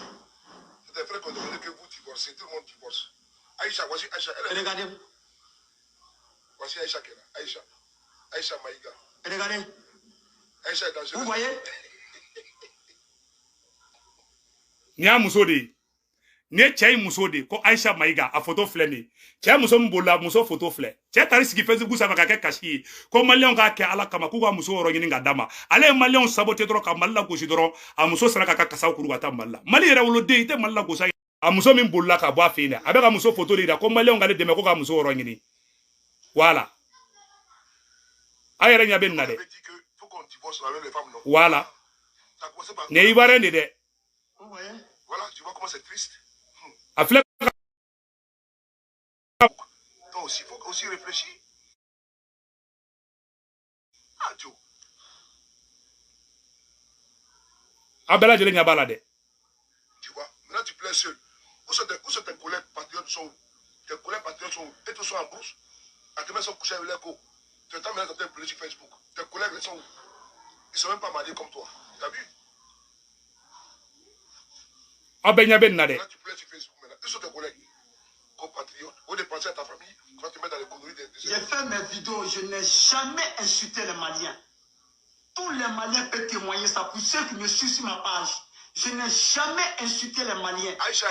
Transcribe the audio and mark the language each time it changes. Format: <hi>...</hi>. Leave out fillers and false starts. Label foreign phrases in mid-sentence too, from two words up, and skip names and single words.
<fr>C'est des frères qui ont demandé que vous divorcez. Tout le monde divorce. Aïcha, voici Aïcha. Regardez. Voici Aïcha qui est là. Aïcha. Aïcha Maïga. Regardez. Aïcha est dangereuse. Vous voyez?</fr> <bm>Nya muso de ne cɛ muso de ko Aïcha Maïga a photo filɛ nin cɛ muso min bolila muso photo filɛ cɛ taara sigi Facebook sanfɛ ka kɛ kasi ye ko maliyɛnw k'a kɛ ala kama k'u ka muso yɔrɔ ɲini ka d'a ma ale ye maliyɛnw saboté dɔrɔn ka Mali la gosi dɔrɔn a muso sera k'a ka kasaw kuru ka taa Mali la Mali yɛrɛ woloden i tɛ Mali la gosi a muso min bolila ka bɔ a fɛ yen dɛ a bɛ ka muso photo de yira ko maliyɛnw k'ale dɛmɛ ko ka muso yɔrɔ ɲini voilà a yɛrɛ ɲɛ bɛ nin na dɛ voilà ne ye Ivoirien de dɛ</bm> <fr>voilà tu vois comment c'est triste.</fr> <bm>A filɛ</bm> <fr>Donc il faut aussi réfléchir. Ah, Joe.</fr> <bm>a bɛɛ lajɛlen ɲɛ b'a la dɛ.</bm> <fr>Tu vois, maintenant tu plais seul. Où sont tes collègues patriotes sont où? Tes collègues patriotes sont où? Et tous sont en brousse. À demain, ils sont couchés avec leur co. Tu entends maintenant dans tes plaies sur Facebook. Tes collègues, ils sont où? Ils sont même pas mariés comme toi. Tu as vu?</fr> <bm>A bɛɛ ɲɛ bɛ nin na dɛ.</bm> <fr>Là, tu plais sur Facebook maintenant. Où sont tes collègues? Compatriotes. Où dépenser à ta famille quand tu mets dans les conneries des... J'ai fait mes vidéos, je n'ai jamais insulté les Maliens. Tous les Maliens peuvent témoigner ça. Pour ceux qui me suivent sur ma page, je n'ai jamais insulté les Maliens. Aïcha,</fr>